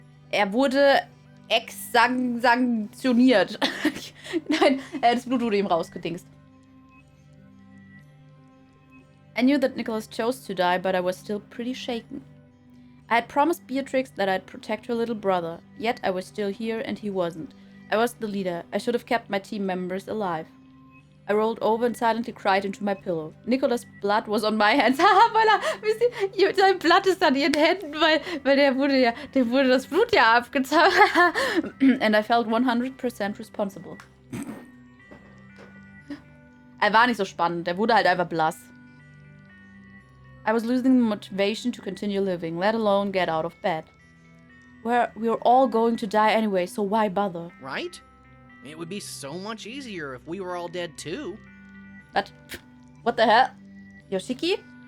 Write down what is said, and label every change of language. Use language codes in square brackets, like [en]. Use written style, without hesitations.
[de] Er wurde sanktioniert. Nein, das Blut wurde ihm rausgedingst. [en] I knew that Nicholas chose to die, but I was still pretty shaken. I had promised Beatrix that I'd protect her little brother, yet I was still here and he wasn't. I was the leader. I should have kept my team members alive. I rolled over and silently cried into my pillow. Nicholas' blood was on my hands. [de] Haha, weil er, wisst ihr, sein Blatt ist an ihren Händen, weil dem wurde das Blut ja abgezogen. [en] And I felt 100% responsible. [de] Er war nicht so spannend, er wurde halt einfach blass. [en] I was losing the motivation to continue living, let alone get out of bed. We're all going to die anyway, so why bother? Right? It would be so much easier if we were all dead too. What the hell? Yoshiki?